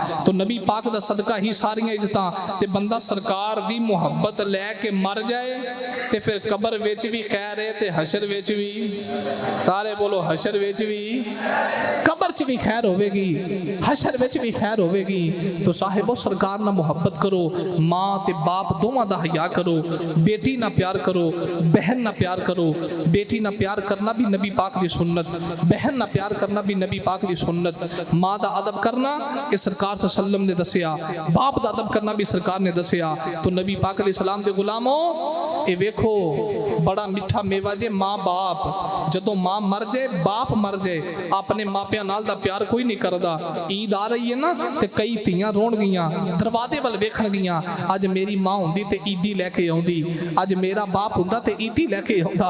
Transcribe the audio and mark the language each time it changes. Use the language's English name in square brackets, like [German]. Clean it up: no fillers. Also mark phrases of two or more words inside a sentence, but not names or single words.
[Punjabi] تو نبی پاک دا صدقہ ہی ساریاں عزتاں۔ تے بندا سرکار دی محبت لیکے مر جائے تے پھر قبر وچ بھی خیر ہے تے حشر وچ بھی، سارے بولو حشر وچ بھی، قبر چ بھی خیر ہووےگی، حشر وچ بھی خیر ہووےگی. تو صاحبو سرکار نا محبت کرو، ماں تے باپ دوواں دا حیا کرو، بیٹی نا پیار کرو، بہن نا پیار کرو. بیٹی نا پیار کرنا بھی نبی پاک دی سنت، بہن نا پیار کرنا بھی نبی پاک دی سنت. ماں دا ادب کرنا کہ سرکار [Arabic] صلى الله عليه وسلم [Punjabi] نے دسیا، باپ دا ادب کرنا بھی سرکار نے دسیا. تو نبی پاک [Arabic] عليه السلام [Punjabi] دے غلامو یہ ویکھو بڑا مٹھا میوہ جے ماں باپ. جدوں ماں مر جائے باپ مر جائے اپنے ماپیاں نال دا پیار کوئی نہیں کردا. عید آ رہی ہے نا تے کئی دھیاں رون گیاں، دروازے ول ویکھن گیاں، اج میری ماں ہوندی تے عیدی لیکے آؤندی، اج میرا باپ ہوندا تے عیدی لیکے آؤندا.